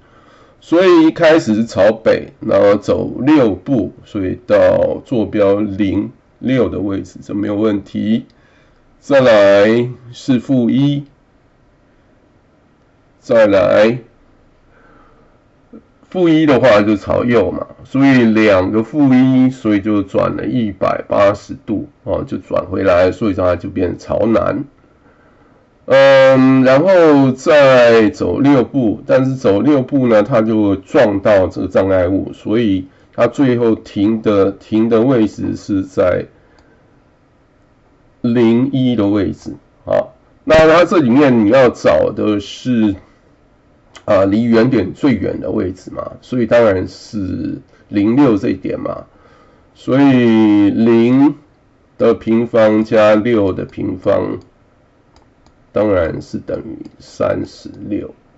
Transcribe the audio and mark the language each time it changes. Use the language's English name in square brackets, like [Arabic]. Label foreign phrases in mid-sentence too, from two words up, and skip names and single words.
[Chinese] 所以一開始是朝北，然後走6步，所以到坐標0、6的位置，這沒有問題。再來是-1，再來-1的話就朝右嘛，所以2個-1，所以就轉了180度就轉回來，所以它就變成朝南。然後再走6步，但是走6步呢，它就撞到這個障礙物，所以它最後停的位置是在 01的位置那它這裡面你要找的是離原點最遠的位置嘛，所以當然是06這一點嘛，所以0的平方加6的平方當然是等於36。